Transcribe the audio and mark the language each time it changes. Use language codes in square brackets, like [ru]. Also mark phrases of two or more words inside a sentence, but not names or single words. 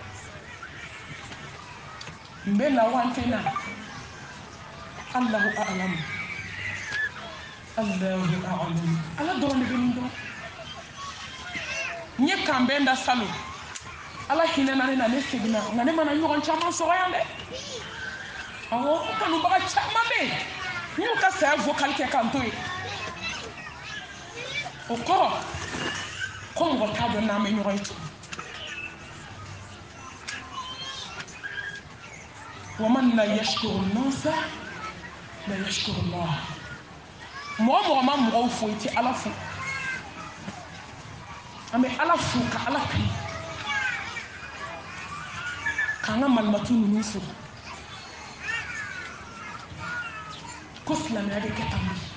[bm] n bɛ na wa n tɛ na [ar] الله أعلم [bm] ala dɔrɔn de bɛ nin dɔn n ye kan bɛn da salon ala hinɛna ne na ne seginna nka ne mana ɲɔgɔn caman sɔrɔ yan dɛ awɔ kanubaga caman bɛ yen n y'u ka saya vocal kɛ kan to yen o kɔrɔ ko mɔgɔ t'a dɔn n'an bɛ ɲɔgɔn ye tugun [ar] ومن لا يشكر الناس لا يشكر الله [bm] mɔgɔ ma mɔgɔw fo i tɛ ala fo an bɛ ala fo ka ala kanu k'an ka malimatu ninnu fo ko silamɛya bɛ kɛ tan de